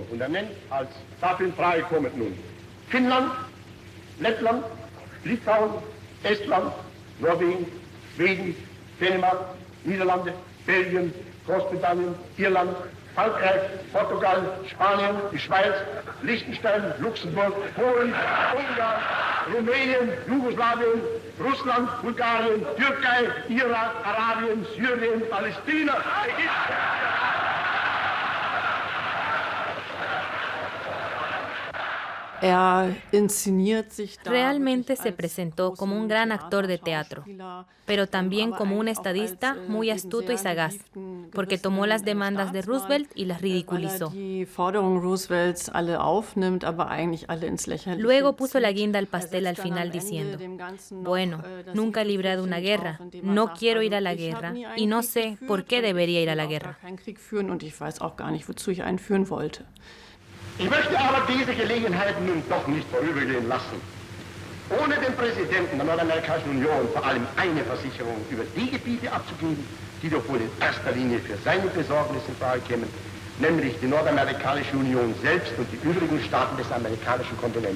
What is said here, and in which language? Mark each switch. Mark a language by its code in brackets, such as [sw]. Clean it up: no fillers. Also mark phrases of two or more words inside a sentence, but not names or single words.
[de] Und er nennt als dafür in Frage kommend nun Finnland, Lettland, Litauen, Estland, Norwegen, Schweden, Dänemark, Niederlande, Belgien, Großbritannien, Irland, Frankreich, Portugal, Spanien, die Schweiz, Liechtenstein, Luxemburg, Polen, Ungarn, Rumänien, Jugoslawien, Russland, Bulgarien, Türkei, Irak, Arabien, Syrien, Palästina, Ägypten. [es] Realmente se presentó como un gran actor de teatro, pero también como un estadista muy astuto y sagaz, porque tomó las demandas de Roosevelt y las ridiculizó. Luego puso la guinda al pastel al final diciendo, bueno, nunca he librado una guerra, no quiero ir a la guerra y no sé por qué debería ir a la guerra. [de] Ich möchte aber diese Gelegenheit nun doch nicht vorübergehen lassen, ohne dem Präsidenten der Nordamerikanischen Union vor allem eine Versicherung über die Gebiete abzugeben, die doch wohl in erster Linie für seine Besorgnis in Frage kämen, nämlich die Nordamerikanische Union selbst und die übrigen Staaten des amerikanischen Kontinents.